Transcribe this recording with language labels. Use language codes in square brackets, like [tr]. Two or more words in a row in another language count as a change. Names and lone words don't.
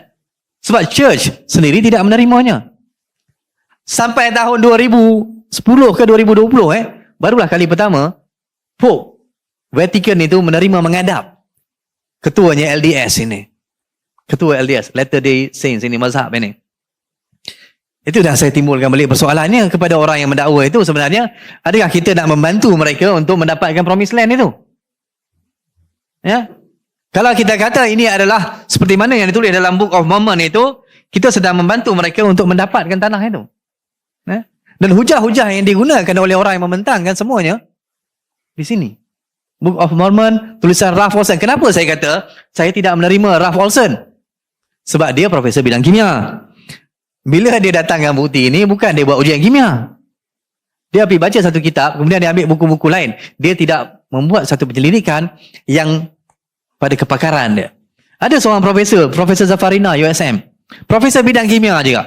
[ms] Sebab church sendiri tidak menerimanya. Sampai tahun 2010 ke 2020 barulah kali pertama Pope Vatican itu menerima mengadap ketuanya LDS ini. Ketua LDS, Latter Day Saints ini, mazhab ini. Itu dah saya timbulkan balik persoalannya kepada orang yang mendakwa itu sebenarnya, adakah kita nak membantu mereka untuk mendapatkan [en] Promised Land [ms] itu? Kalau kita kata ini adalah seperti mana yang ditulis dalam Book of Mormon itu, kita sedang membantu mereka untuk mendapatkan tanah itu. Dan hujah-hujah yang digunakan oleh orang yang membentangkan semuanya di sini. Book of Mormon, tulisan Ralph Olson. Kenapa saya kata saya tidak menerima Ralph Olson? Sebab dia profesor bidang kimia. Bila dia datangkan bukti ini, bukan dia buat ujian kimia. Dia pergi baca satu kitab, kemudian dia ambil buku-buku lain. Dia tidak membuat satu penyelidikan yang pada kepakaran dia. Ada seorang profesor, Profesor Zafarina, USM. Profesor bidang kimia juga.